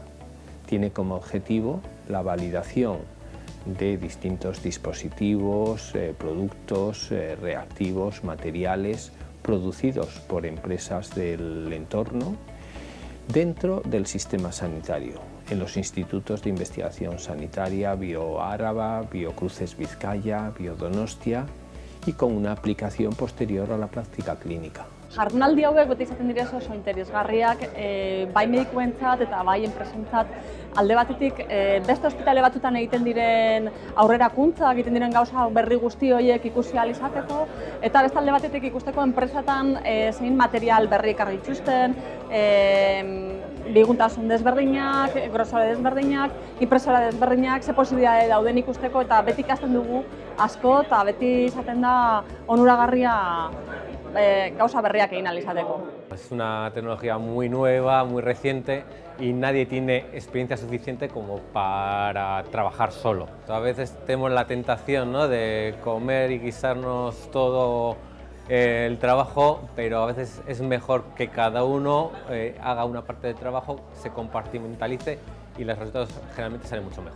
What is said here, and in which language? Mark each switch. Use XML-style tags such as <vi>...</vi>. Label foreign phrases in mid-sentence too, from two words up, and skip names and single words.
<es>Tiene como objetivo la validación de distintos dispositivos, productos, reactivos, materiales producidos por empresas del entorno dentro del sistema sanitario, en los institutos de investigación sanitaria BioAraba, Biocruces Vizcaya, Biodonostia y con una aplicación posterior a la práctica clínica.</es> <eu>Jardunaldi hauek beti izaten dira oso interesgarriak, bai medikuentzat eta bai enpresentzat. Alde batetik beste ospitale batzutan egiten diren aurrerakuntzak, egiten diren gauza berri guzti horiek ikusi ahal izateko, eta beste alde batetik ikusteko enpresatan zein material berri ekarri dituzten, biguntasun desberdinak, grosore desberdinak, impresora desberdinak, ze posibilitate dauden ikusteko eta beti ikasten dugu asko eta beti izaten da onuragarria gauza berriak egin ahal izateko.</eu> <es>Es una tecnología muy nueva, muy reciente y nadie tiene experiencia suficiente como para trabajar solo. A veces tenemos la tentación, ¿no?, de comer y guisarnos todo el trabajo, pero a veces es mejor que cada uno haga una parte del trabajo, se compartimentalice y los resultados generalmente salen mucho mejor.</es>